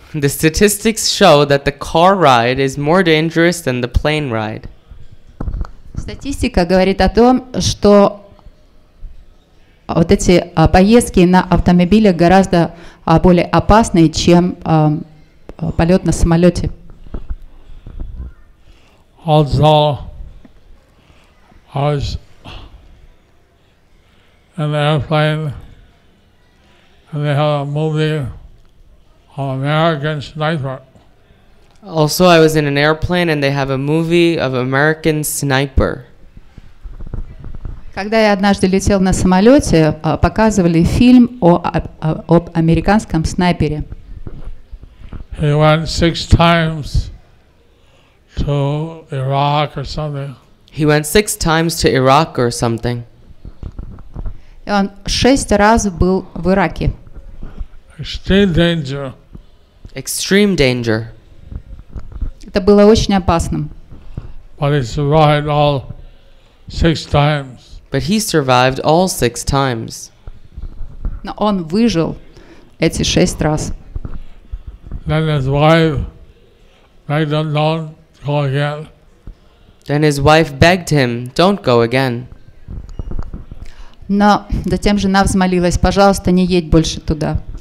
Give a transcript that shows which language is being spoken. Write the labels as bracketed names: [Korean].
[English] The statistics show that the car ride is more dangerous than the plane ride. [Russian] Статистика говорит о том, что вот эти поездки на автомобилях гораздо более опасны, чем полет на самолете. [English] Also, I was in the airplane, and they had a movie of American Sniper. Also, I was in an airplane and they have a movie of American Sniper. [Russian] Когда я однажды летел на самолете, показывали фильм об американском снайпере. [English] He went 6 times to Iraq or something. He went 6 times to Iraq or something. [Russian] И он 6 раз был в Ираке. [English] Extreme danger. Extreme danger. [Russian] Это было очень опасным. [English] But he survived all 6 times. But he survived all 6 times. [Russian] Но он выжил эти 6 раз. [English] Then his wife begged him, "Don't go again." Then his wife begged him, "Don't go again." [Russian] Но затем жена взмолилась: пожалуйста, не едь больше туда.